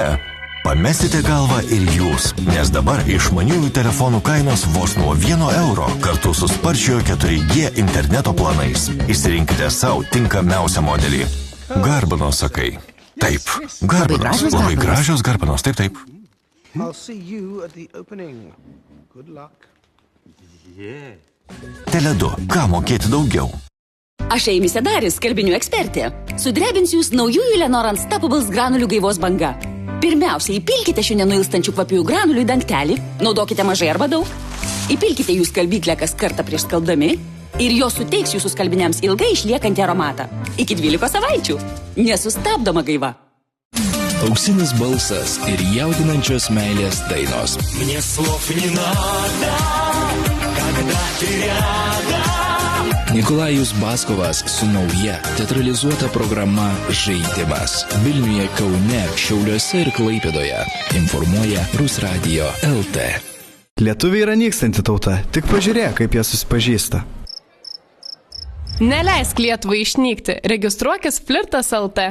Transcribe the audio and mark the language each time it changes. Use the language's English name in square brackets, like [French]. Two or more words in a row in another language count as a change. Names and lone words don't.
[Lithuanian] Pamesite galvą ir jūs, nes dabar išmaniųjų telefonų kainos vos nuo 1 euro kartu su sparčiojo 4G interneto planais. Išsirinkite savo tinkamiausią modelį. Garbanos, sakai. Taip, garbanos. Labai gražios garbanos, taip, taip. [English] I'll see you at the opening. Good luck. Yeah. [Lithuanian] Tele2, ką mokėti daugiau? Aš Eimi Sedaris, skalbinių ekspertė. Sudrebinsiu jūs naujųjų Lenor Unstoppables granulių gaivos banga. Pirmiausia, įpilkite šių nenuilstančių kvapiųjų granulių į dangtelį, naudokite mažai arba daug. Įpilkite jų skalbyklę kas kartą prieš skalbdami ir jos suteiks jūsų skalbiniams ilgai išliekantį aromatą. Iki 12 savaičių. Nesustabdoma gaiva. Auksinis balsas ir jaudinančios meilės dainos. [Russian] Мне слов не надо, когда ты рядом. [Lithuanian] Nikolajus Baskovas su nauja teatralizuota programa Žaidimas. Vilniuje, Kaune, Šiauliuose ir Klaipėdoje. Informuoja Rusradio LT. Lietuviai yra nykstanti tauta, tik pažiūrėk, kaip jie susipažįsta. Neleisk Lietuvai išnykti, registruokis Flirtas LT.